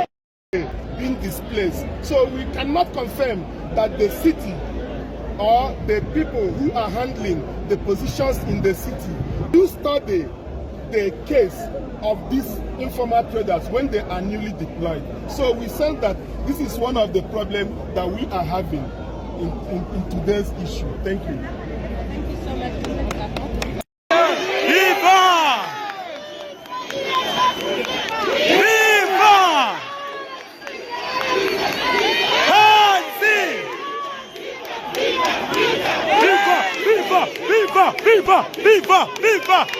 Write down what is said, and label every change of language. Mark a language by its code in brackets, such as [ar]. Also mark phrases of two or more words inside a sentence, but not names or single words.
[en] Being displaced, so we cannot confirm that the city or the people who are handling the positions in the city do study the case of these informal traders when they are newly deployed. So we said that this is one of the problems that we are having in today's issue. Thank you. Thank you so much, Mr. Kapo. Viva! Viva! Hansi! Viva! Viva! Viva! Viva! Viva! Viva!